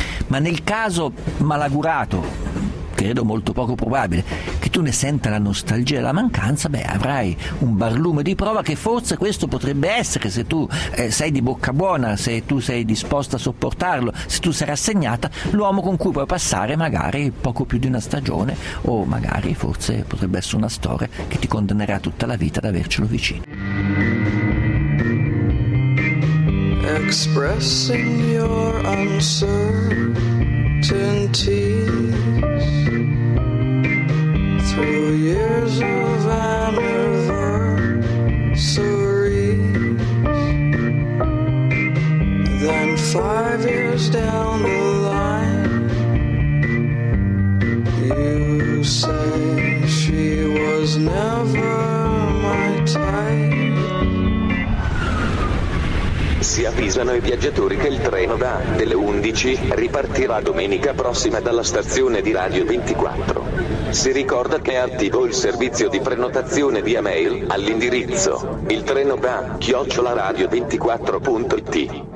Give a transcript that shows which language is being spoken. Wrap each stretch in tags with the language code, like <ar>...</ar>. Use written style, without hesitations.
<it>Ma nel caso malaugurato, credo molto poco probabile, che tu ne senta la nostalgia e la mancanza, avrai un barlume di prova che forse questo potrebbe essere, se tu sei di bocca buona, se tu sei disposta a sopportarlo, se tu sei rassegnata, l'uomo con cui puoi passare magari poco più di una stagione o magari forse potrebbe essere una storia che ti condannerà tutta la vita ad avercelo vicino.</it> <en>Expressing your uncertainties through years of anniversaries, then 5 years down the line, you say she was never my type.</en> <it>Si avvisano i viaggiatori che il treno da delle 11 ripartirà domenica prossima dalla stazione di Radio 24. Si ricorda che è attivo il servizio di prenotazione via mail all'indirizzo il treno da @radio24.it.</it>